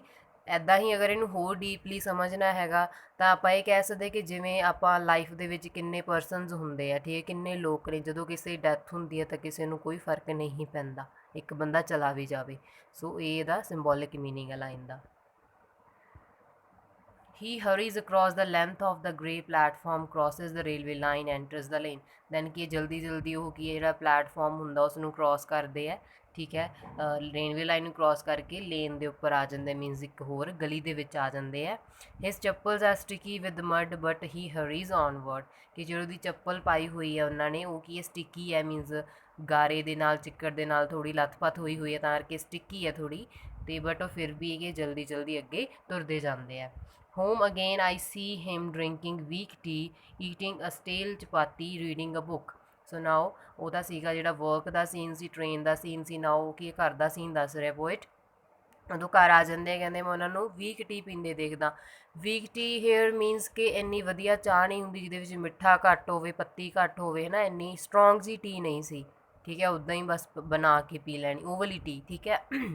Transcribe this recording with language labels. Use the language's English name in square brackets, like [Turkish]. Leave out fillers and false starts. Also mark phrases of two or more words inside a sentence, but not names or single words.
[Punjabi] ਇੱਦਾਂ ਹੀ ਅਗਰ ਇਹਨੂੰ ਹੋਰ ਡੀਪਲੀ ਸਮਝਣਾ ਹੈਗਾ ਤਾਂ ਆਪਾਂ ਇਹ ਕਹਿ ਸਕਦੇ ਕਿ ਜਿਵੇਂ ਆਪਾਂ ਲਾਈਫ ਦੇ ਵਿੱਚ ਕਿੰਨੇ ਪਰਸਨਸ ਹੁੰਦੇ ਆ, ਠੀਕ ਹੈ, ਕਿੰਨੇ ਲੋਕ ਨੇ, ਜਦੋਂ ਕਿਸੇ ਦੀ ਡੈਥ ਹੁੰਦੀ ਹੈ ਤਾਂ ਕਿਸੇ ਨੂੰ ਕੋਈ ਫਰਕ ਨਹੀਂ ਪੈਂਦਾ, ਇੱਕ ਬੰਦਾ ਚਲਾ ਵੀ ਜਾਵੇ। ਸੋ ਇਹ ਇਹਦਾ [English] symbolic meaning [Punjabi] ਹੈ ਲਾਈਨ ਦਾ। [English] He hurries across the length of the grey platform, crosses the railway line, enters the lane. [Punjabi] ਦੈਨ ਕਿ ਜਲਦੀ ਜਲਦੀ ਉਹ ਕੀ ਜਿਹੜਾ ਪਲੈਟਫਾਰਮ ਹੁੰਦਾ ਉਸ ਨੂੰ ਕ੍ਰੋਸ ਕਰਦੇ ਹੈ, ਠੀਕ ਹੈ, [English] railway line [Punjabi] ਨੂੰ ਕ੍ਰੋਸ ਕਰਕੇ ਲੇਨ ਦੇ ਉੱਪਰ ਆ ਜਾਂਦੇ, ਮੀਨਸ ਇੱਕ ਹੋਰ ਗਲੀ ਦੇ ਵਿੱਚ ਆ ਜਾਂਦੇ ਹੈ। [English] his chappals are sticky with mud but he hurries onward, [Punjabi] ਕਿ ਜਿਹੜੀ ਉਹਦੀ ਚੱਪਲ ਪਾਈ ਹੋਈ ਹੈ ਉਹਨਾਂ ਨੇ ਉਹ ਕੀ ਹੈ ਸਟਿਕੀ ਹੈ, ਮੀਨਸ ਗਾਰੇ ਦੇ ਨਾਲ ਚਿੱਕੜ ਦੇ ਨਾਲ ਥੋੜ੍ਹੀ ਲੱਥਪੱਥ ਹੋਈ ਹੋਈ ਹੈ ਤਾਂ ਕਰਕੇ ਸਟਿਕੀ ਹੈ ਥੋੜ੍ਹੀ, ਅਤੇ ਬਟ ਉਹ ਫਿਰ ਵੀ ਇਹ ਜਲਦੀ ਜਲਦੀ ਅੱਗੇ ਤੁਰਦੇ ਜਾਂਦੇ ਆ। [English] Home again I see him drinking weak tea, eating a stale chapati, reading a book. so now [Punjabi] ਉਹਦਾ ਸੀਗਾ ਜਿਹੜਾ ਵਰਕ ਦਾ ਸੀਨ ਸੀ, ਟ੍ਰੇਨ ਦਾ ਸੀਨ ਸੀ, ਨਾਓ ਕੀ ਘਰ ਦਾ ਸੀਨ ਦੱਸ ਰਿਹਾ ਪੋਇਟ। ਉਦੋਂ ਘਰ ਆ ਜਾਂਦੇ ਕਹਿੰਦੇ ਮੈਂ ਉਹਨਾਂ ਨੂੰ [English] weak tea [Punjabi] ਪੀਂਦੇ ਦੇਖਦਾ। [English] weak tea here means [Punjabi] ਕਿ ਇੰਨੀ ਵਧੀਆ ਚਾਹ ਨਹੀਂ ਹੁੰਦੀ ਜਿਹਦੇ ਵਿੱਚ ਮਿੱਠਾ ਘੱਟ ਹੋਵੇ, ਪੱਤੀ ਘੱਟ ਹੋਵੇ, ਹੈ ਨਾ, ਇੰਨੀ ਸਟਰੋਂਗ ਜੀ ਟੀ ਨਹੀਂ ਸੀ, ਠੀਕ ਹੈ, ਉੱਦਾਂ ਹੀ ਬਸ ਬਣਾ ਕੇ ਪੀ ਲੈਣੀ ਉਹ ਵਾਲੀ ਟੀ, ਠੀਕ ਹੈ।